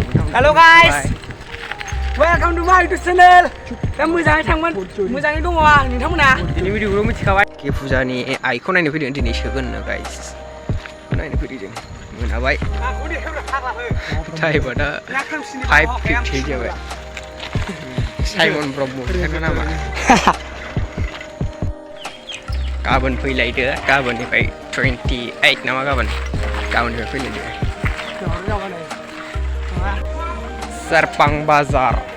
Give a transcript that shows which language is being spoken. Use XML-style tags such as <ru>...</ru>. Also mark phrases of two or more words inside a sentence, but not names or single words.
<en>Hello guys. Welcome to my YouTube channel.</en> <brx>दा मोजाङै थांगोन मोजाङै दङ नोंथांमोना दिनै भिडिअखौ मिथिखाबाय के फुजानि आइखौ नायनो फैदों दिनै सोगोन नो गाइस नायनो फैदों जों मोनाबाय टाइमआ दा 5:50 जाबाय साइमन ब्रह्म बिथांना नामा गाबोन फैलायदो गाबोननिफ्राय 28 नामा गाबोननिफ्राय फैलायदो Serfang Bazar</brx>